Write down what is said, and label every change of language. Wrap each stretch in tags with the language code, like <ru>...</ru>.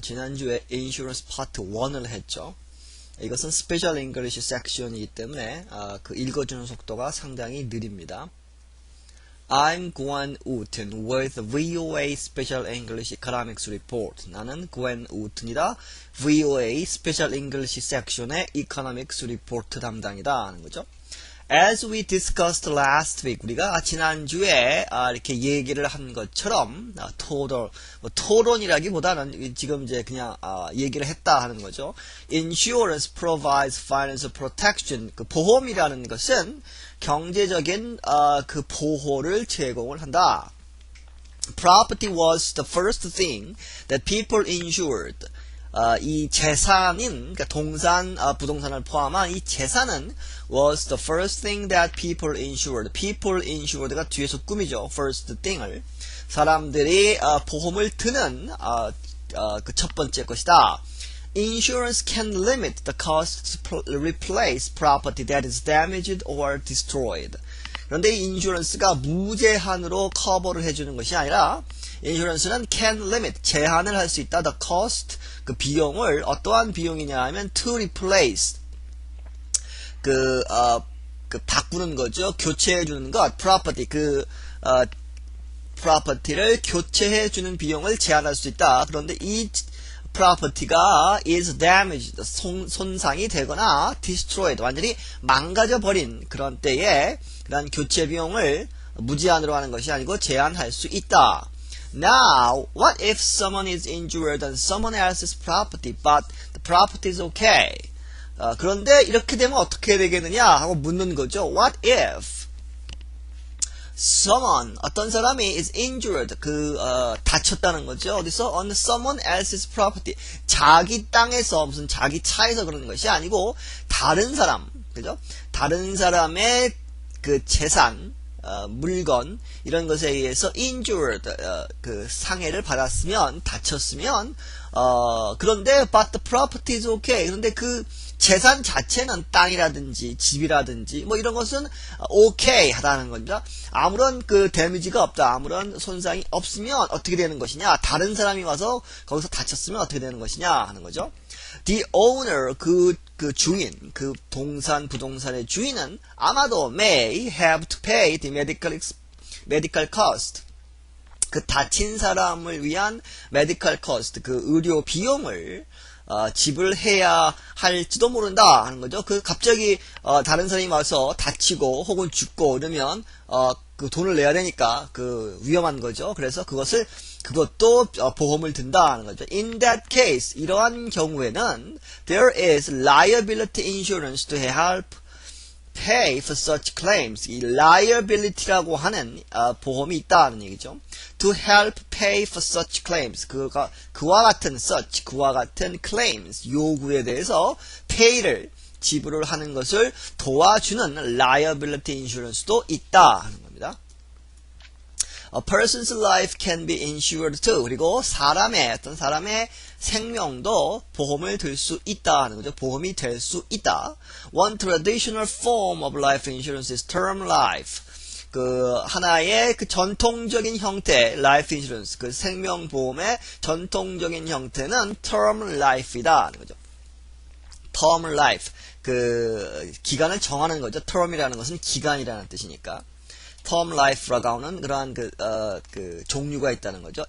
<ko>지난주에 Insurance Part 1을 했죠. 이것은 Special English 섹션이기 때문에 그 읽어주는 속도가 상당히 느립니다.</ko> <en>I'm Gwen Wooten with VOA Special English Economics Report.</en> <ko>나는 Gwen Wooten이다. VOA Special English 섹션의 Economics Report 담당이다 하는 거죠.</ko> <en>As we discussed last week,</en> <ko>우리가 지난주에 이렇게 얘기를 한 것처럼 토론이라기보다는 지금 이제 그냥 얘기를 했다 하는 거죠.</ko> <en>Insurance provides financial protection.</en> <ko>그 보험이라는 것은 경제적인 그 보호를 제공을 한다.</ko> <en>Property was the first thing that people insured.</en> <ko>이 재산인, 그러니까 동산, 부동산을 포함한 이 재산은</ko> <en>was the first thing that people insured. people insured</en> <ko>가 뒤에서 꾸미죠.</ko> <en>first thing을.</en> <ko>사람들이 보험을 드는 그 첫 번째 것이다.</ko> <en>Insurance can limit the cost to replace property that is damaged or destroyed.</en> <ko>그런데 이 인슈런스가 무제한으로 커버를 해주는 것이 아니라 인슈런스는</ko> <en>can limit,</en> <ko>제한을 할 수 있다.</ko> <en>The cost,</en> <ko>그 비용을 어떠한 비용이냐 하면</ko> <en>to replace,</en> <ko>그 바꾸는 거죠. 교체해 주는 것, property, property를 교체해 주는 비용을 제한할 수 있다. 그런데 이 property가 is damaged, 손상이 되거나 destroyed, 완전히 망가져 버린 그런 때에 그런 교체 비용을 무제한으로 하는 것이 아니고 제한할 수 있다.</ko> <en>Now, what if someone is injured on someone else's property, but the property is okay?</en> <ko>그런데 이렇게 되면 어떻게 되겠느냐 하고 묻는 거죠.</ko> <en>What if someone,</en> <ko>어떤 사람이</ko> <en>is injured,</en> <ko>다쳤다는 거죠. 어디서?</ko> <en>On someone else's property.</en> <ko>자기 땅에서, 무슨 자기 차에서 그러는 것이 아니고, 다른 사람, 그죠? 다른 사람의 그 재산, 물건, 이런 것에 의해서 injured, 그 상해를 받았으면, 다쳤으면, 그런데,</ko> <en>but the property is okay.</en> <ko>그런데 그 재산 자체는 땅이라든지 집이라든지 뭐 이런 것은 오케이 하다는 겁니다. 아무런 그 데미지가 없다. 아무런 손상이 없으면 어떻게 되는 것이냐. 다른 사람이 와서 거기서 다쳤으면 어떻게 되는 것이냐 하는 거죠.</ko> <en>The owner,</en> <ko>그 주인, 그 부동산의 주인은 아마도</ko> <en>may have to pay the medical cost.</en> <ko>그 다친 사람을 위한 medical cost, 그 의료 비용을 지불해야 할지도 모른다 하는 거죠. 갑자기 다른 사람이 와서 다치고 혹은 죽고 이러면 그 돈을 내야 되니까 위험한 거죠. 그래서 그것도 보험을 든다 하는 거죠.</ko> <en>In that case,</en> <ko>이러한 경우에는</ko> <en>there is liability insurance to help pay for such claims.</en> <ko>이 liability라고 하는 보험이 있다는 얘기죠.</ko> <en>To help pay for such claims.</en> <ko>그와 같은 claims, 요구에 대해서 pay를 지불을 하는 것을 도와주는 liability insurance도 있다 하는 겁니다.</ko> <en>A person's life can be insured too.</en> <ko>그리고 어떤 사람의 생명도 보험을 들 수 있다 하는 거죠. 보험이 될 수 있다.</ko> <en>One traditional form of life insurance is term life.</en> <ko>하나의 전통적인 형태, life insurance, 생명보험의 전통적인 형태는 term life이다 하는 거죠. term life, 기간을 정하는 거죠. term이라는 것은 기간이라는 뜻이니까. term life라고 하는 그러한 종류가 있다는 거죠.</ko>